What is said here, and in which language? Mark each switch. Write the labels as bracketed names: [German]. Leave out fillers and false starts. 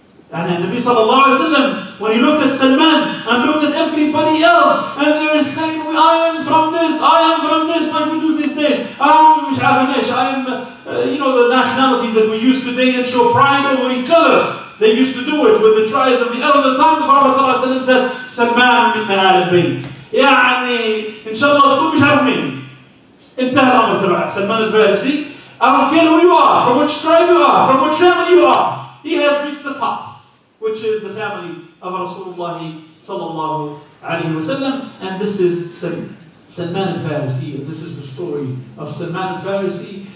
[English] And the Nabi sallallahu alayhi wa sallam, when he looked at Salman and looked at everybody else, and they were saying, I am from this, like we do these days. I am, the nationalities that we use today and show pride over each other. They used to do it with the tribes of the other time. The Prophet sallallahu alayhi wa sallam said, Salman minna al bayt. [Arabic] يعني إن شاء الله تكون مش عارف مين. انتهى الأمر تبعك. Salman al-Farisi. [English] I don't care who you are, from which tribe you are, from which family you are. He has reached the top, which is the family of Rasulullah sallallahu alayhi wa sallam. And this is Salman al-Farisi. This is the story of Salman al-Farisi.